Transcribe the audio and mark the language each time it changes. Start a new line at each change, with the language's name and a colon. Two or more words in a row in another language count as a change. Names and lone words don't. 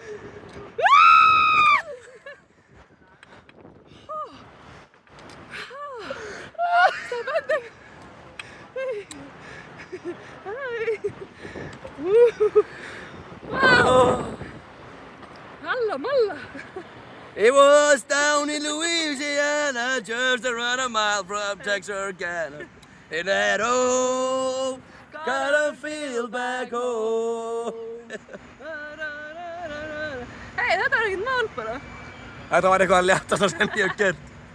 Icelandic: Stefandi! Malla!
English: It was down in Louisiana, just around a mile from Texarkana. In that old, got a feel back home.
Icelandic: Hei, þetta er ekkert mál bara. Þetta var eitthvað léttasta sem ég hef gert.